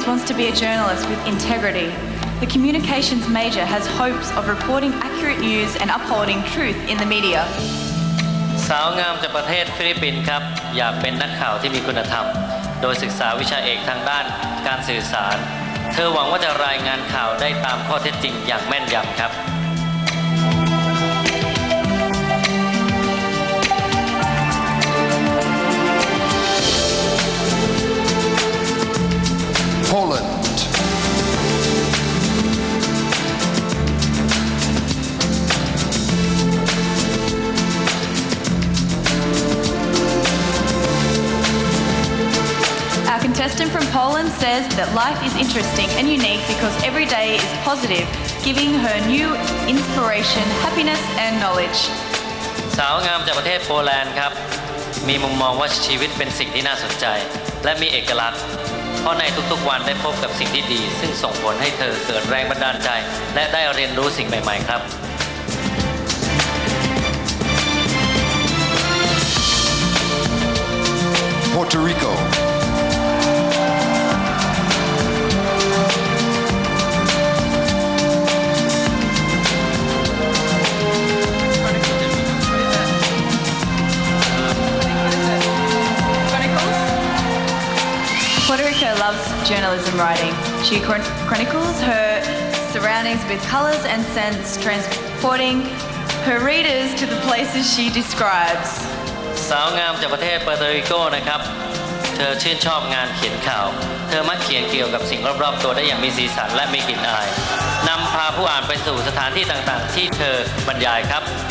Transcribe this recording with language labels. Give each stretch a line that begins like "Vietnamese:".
English: to be a journalist with integrity. The communications major has hopes of reporting accurate news and upholding truth in the media.
Thai: สาวงามจากประเทศฟิลิปปินส์ครับอยากเป็นนักข่าวที่มีคุณธรรมโดยศึกษาวิชาเอกทางด้านการสื่อสารเธอหวังว่าจะรายงานข่าวได้ตามข้อเท็จจริงอย่างแม่นยำครับ
English: Poland. Our contestant from Poland says that life is interesting and unique because every day is positive, giving her new inspiration, happiness and knowledge.
Thai: สาวงามจากประเทศโปแลนด์ครับมีมุมมองว่าชีวิตเป็นสิ่งที่น่าสนใจและมีเอกลักษณ์เพราะในทุกๆวันได้พบกับสิ่งที่ดีซึ่งส่งผลให้เธอเกิดแรงบันดาลใจและได้เรียนรู้สิ่งใหม่ๆครับ
English: Puerto Rico. Puerto Rico loves journalism writing. She chronicles her surroundings with colors and scents, transporting her readers to the places she describes.
Thai: สาวงามจากประเทศเปอร์โตริโกนะครับเธอชื่นชอบงานเขียนข่าวเธอมักเขียนเกี่ยวกับสิ่งรอบๆตัวได้อย่างมีสีสันและมีกลิ่นอายนำพาผู้อ่านไปสู่สถานที่ต่างๆที่เธอบรรยายครับ